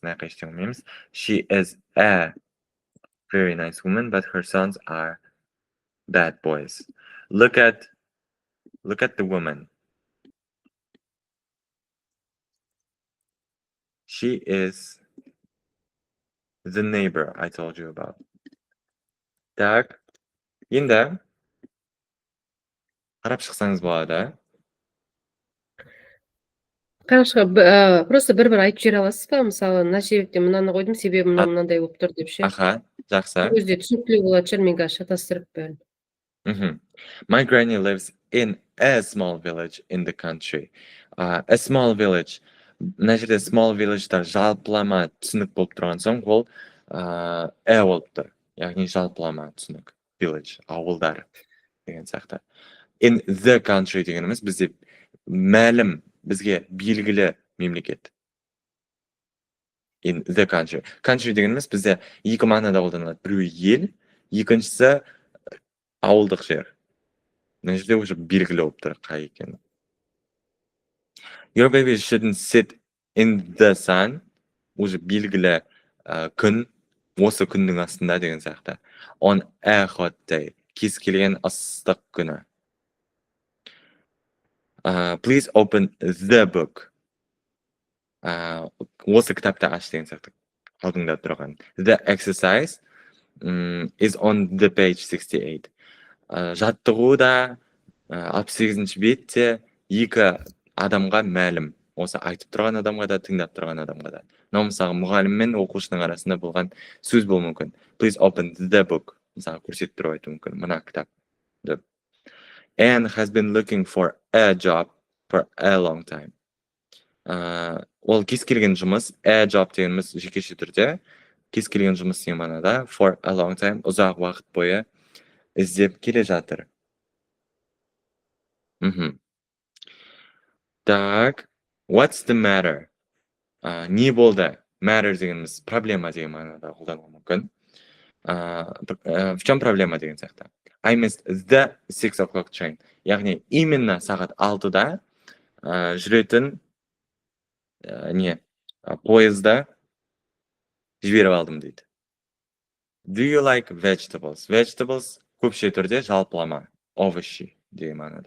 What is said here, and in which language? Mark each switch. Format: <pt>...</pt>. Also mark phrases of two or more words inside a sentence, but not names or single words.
<en>She is a very nice woman, but her sons are bad boys. Look at the woman. She is the neighbor I told you about.</en> <kk>Так, енді қарап шықсаңыз болады. Просто бір айтып жібере аласыз ба? Мысалы, мына себептен мынаны қойдым, себебі мынандай болып тұр деп ше. Аха, жақсы. Өзі түсінікті болатын шығар, мен қазір шатастырып бәрін.</kk> <en>My granny lives in a small village in the country. A small village.</en> <kk>Мына жерде</kk> <en>small village'дар</en> <kk>жалпылама түсінік болып тұрған соң, ол болып тұр. Яғни жалпылама түсінік. Village, ауылдар деген сияқты.</kk> <en>In the country</en> <kk>дегеніміз бізде мәлім, бізге белгілі мемлекет.</kk> <en>In the country. Country</en> <kk>дегеніміз бізде екі мағынада қолданылады. Біреуі ел, екіншісі ауылдық жер. Мына жерде уже белгілі болып тұр қай екені.</kk> <en>Your baby shouldn't sit in the sun.</en> <kk>Уже белгілі күн, осы күннің астында деген сияқты.</kk> <en>On a hot day.</en> <kk>Кез келген ыстық күні.</kk> <en>Please open the book.</en> <kk>Осы кітапты аш деген сияқты. Алдыңда тұрған.</kk> <en>The exercise is on the page 68.</en> <kk>Жаттығу да 68-ші бетте екі адамға мәлім. Осы айтып тұрған адамға да, тыңдап тұрған адамға да. Мынау мысалы мұғалім мен оқушының арасында болған сөз болуы мүмкін.</kk> <en>Please open the book.</en> <kk>Мысалы көрсетіп тұрып айту мүмкін. Мына кітап.</kk> <en>Anne has been looking for a job for a long time.</en> <kk>Ол кез келген жұмыс,</kk> <en>a job</en> <kk>дегеніміз жекеше түрде, кез келген жұмыс деген мағынада</kk> <en>for a long time,</en> <kk>ұзақ уақыт бойы іздеп келе жатыр. Так,</kk> <en>what's the matter?</en> <kk>Не болды? Matter дегеніміз проблема деген мағынада қолдануы мүмкін.</kk> <ru>В чем проблема</ru> <kk>деген сияқты?</kk> <en>I missed the 6 o'clock train.</en> <kk>Яғни, именно сағат 6-да жүретін поезда жіберіп алдым дейді.</kk> <en>Do you like vegetables? Vegetables</en> <kk>көпше түрде жалпылама. Овощи деген мағынада.</kk>